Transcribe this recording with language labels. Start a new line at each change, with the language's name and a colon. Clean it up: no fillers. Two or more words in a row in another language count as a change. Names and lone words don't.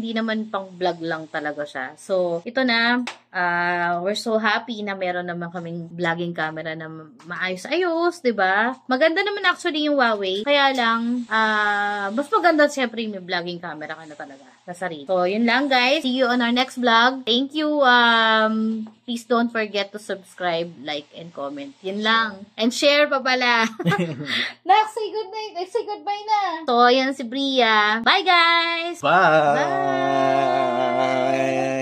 Filipino: Hindi naman pang vlog lang talaga siya. So, ito na
English: we're so happy
Filipino: na meron naman kaming
English: vlogging camera
Filipino: na maayos-ayos, 'di ba? Maganda naman actually yung Huawei. Kaya lang mas maganda syempre yung
English: vlogging camera
Filipino: ka na talaga sa sarili. So, yun lang guys.
English: See you on our next vlog. Thank you. Please don't forget to subscribe, like, and comment.
Filipino: Yun lang.
English: And share
Filipino: pa pala. Nak,
English: say good night. Say goodbye
Filipino: na. So, yan si Bria.
English: Bye, guys! Bye! Bye!